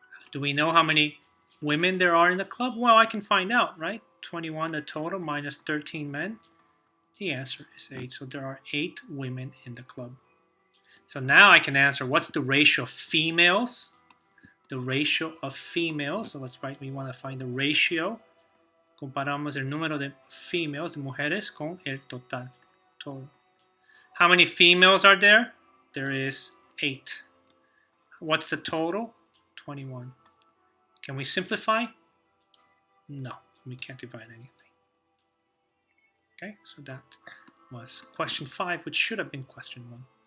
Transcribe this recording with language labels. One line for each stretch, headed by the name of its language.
English: Do we know how many women there are in the club? Well, I can find out, right? 21 the total minus 13 men. The answer is 8. So there are 8 women in the club. So now I can answer what's the ratio of females? The ratio of females. So let's write, we want to find the ratio.
Spanish: Comparamos el número de females, de mujeres, con el total.
English: How many females are there? There is 8. What's the total? 21. Can we simplify? No, we can't divide anything. Okay, so that was question 5, which should have been question 1.